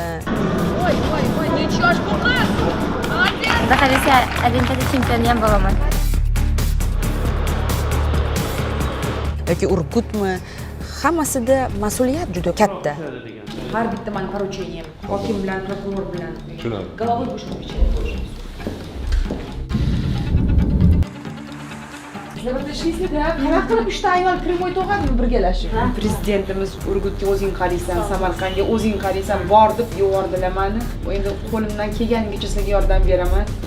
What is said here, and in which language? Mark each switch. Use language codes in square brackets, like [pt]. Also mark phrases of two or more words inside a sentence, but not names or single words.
[uz] Necha yosh bu qiz? Xudo xolasa Olimpiada chempioni ham bo'laman. Yoki Urgutmi? Hammasida mas'uliyat juda katta. Har bitta mani поручением, hokim bilan, prokuror bilan. Tushunarli. [ru] Головой будешь отвечать. [uz] Qanaqa qilib 3 ta ayol primoy tog'adimi birgalashib? Prezidentimiz Urgutga o'zing qaraysan, Samarqandga o'zing qaraysan, bor deb yubordilar meni. Endi qo'limdan kelganicha sizga yordam beraman.